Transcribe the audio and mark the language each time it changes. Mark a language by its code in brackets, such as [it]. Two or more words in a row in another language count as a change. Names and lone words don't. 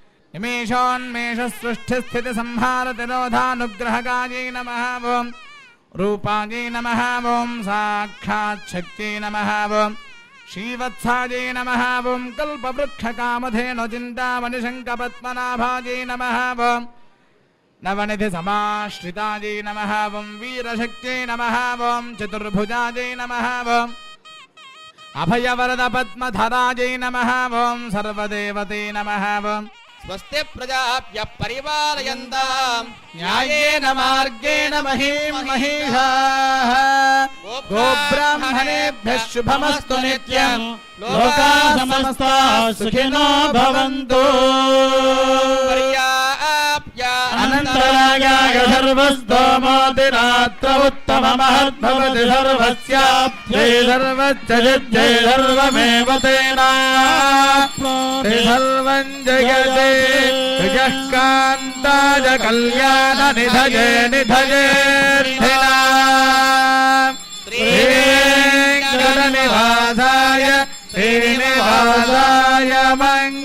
[sa] నిమేషోన్మేషసృష్టిస్థితిసంహారతిరోధానుగ్రహకాజై నమః ఓం రూపాజై నమః ఓం సాక్షాచ్చక్త్యై నమః ఓం శ్రీవత్సాజై నమః ఓం కల్పవృక్షకామధేనుచింతామణిశంఖపద్మనాభాజై నమః ఓం నవనిధి సమాశ్రితాజై నమః ఓం వీరశక్త్యై నమః ఓం చతుర్భుజాజై నమః ఓం అభయవరద పద్మధరాజై నమః ఓం సర్వదేవతే నమః ఓం స్వస్తి ప్రజాభ్య పరిపాలయంతాం న్యాయేన మార్గేణ మహీం మహీషాః గోబ్రాహ్మణేభ్యః శుభమస్తు నిత్యం లోకాః సమస్తాః సుఖినో భవంతు పర్యాప్య అనంతరాగాయ సర్వస్తోమోతిరాత్ర ఉత్తమమహద్భవతి సర్వస్యాప్త్యై సర్వస్య సర్వమేవ తేనాప్నోతి సర్వం జయతే యః కాంతాయ కళ్యాణ నిధయే నిధయేర్థినాం శ్రీవేంకటనివాసాయ శ్రీనివాసాయ